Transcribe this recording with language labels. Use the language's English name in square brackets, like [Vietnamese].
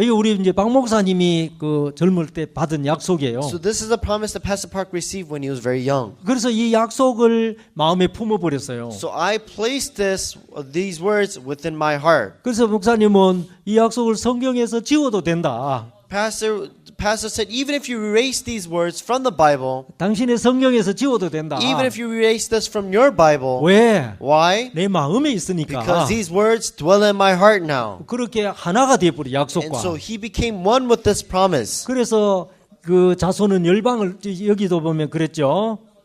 [Korean] 이게 우리 이제 박 목사님이 그 젊을 때 받은 약속이에요. [English] So, this is a promise that Pastor Park received when he was very young. [Korean] 그래서 이 약속을 마음에 품어 버렸어요. [English] So, I placed these words within my heart. [Korean] 그래서 목사님은 이 약속을 성경에서 지워도 된다. [English] Pastor said, even if you erase these words from the Bible, [Korean] 당신의 성경에서 지워도 된다. [English] even if you erase this from your Bible, [Korean] 왜? [English] why? [Korean] 내 마음에 있으니까. [English] Because these words dwell in my heart now. [Korean] 그렇게 하나가 되어버려 [English] And [Korean] 약속과. [English] so he became one with this promise. [Korean] 그래서 그 자손은 열방을 여기도 보면 그랬죠.